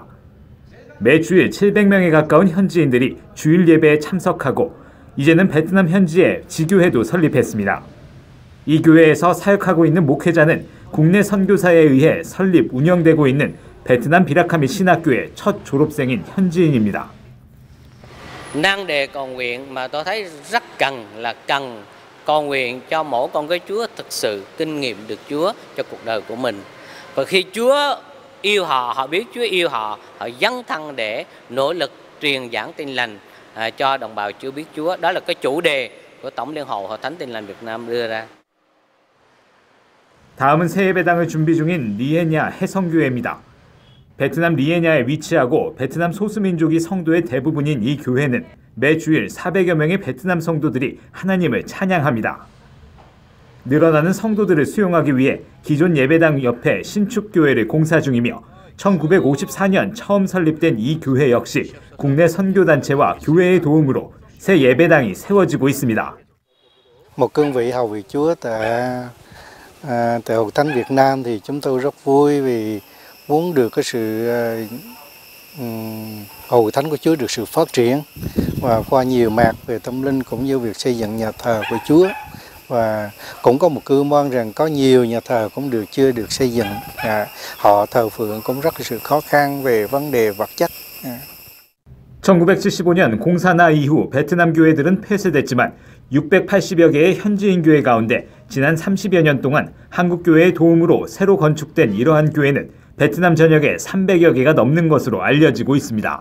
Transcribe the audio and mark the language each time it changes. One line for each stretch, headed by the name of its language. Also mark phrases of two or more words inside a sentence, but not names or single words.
Korean: 매주일 700명에 가까운 현지인들이 주일 예배에 참석하고 이제는 베트남 현지에 지교회도 설립했습니다. 이 교회에서 사역하고 있는 목회자는 국내 선교사에 의해 설립, 운영되고 있는 베트남 비라카미 신학교의 첫 졸업생인 현지인입니다.
Vietnamese: nan đề cầu nguyện mà tôi thấy rất cần là cần cầu nguyện cho mỗi con cái Chúa thực sự kinh nghiệm được Chúa cho cuộc đời của mình. Và khi Chúa yêu họ, họ biết Chúa yêu họ, họ dấn thân để nỗ lực truyền giảng tin lành cho đồng bào chưa biết Chúa. Đó là cái chủ đề của Tổng Liên hội Hội Thánh Tin lành Việt Nam đưa ra.
Korean: 다음은 새 예배당을 준비 중인 리에냐 해성교회입니다. 베트남 리에냐에 위치하고 베트남 소수민족이 성도의 대부분인 이 교회는 매주일 400여 명의 베트남 성도들이 하나님을 찬양합니다. 늘어나는 성도들을 수용하기 위해 기존 예배당 옆에 신축교회를 공사 중이며 1954년 처음 설립된 이 교회 역시 국내 선교단체와 교회의 도움으로 새 예배당이 세워지고 있습니다.
Vietnamese: Một cương vị hầu việc Chúa tại Hội Thánh Việt Nam thì chúng tôi rất vui vì muốn được cái sự Hội Thánh của Chúa được sự phát triển và qua nhiều mặt về tâm linh cũng như việc xây dựng nhà thờ của Chúa, và cũng có một cư mong rằng có nhiều nhà thờ cũng chưa được xây dựng, họ thờ phượng cũng rất là sự khó khăn về vấn đề vật chất.
Korean: 1975년 공사나 이후 베트남 교회들은 폐쇄됐지만 680여 개의 현지인 교회 가운데 지난 30여 년 동안 한국 교회의 도움으로 새로 건축된 이러한 교회는 베트남 전역에 300여 개가 넘는 것으로 알려지고 있습니다.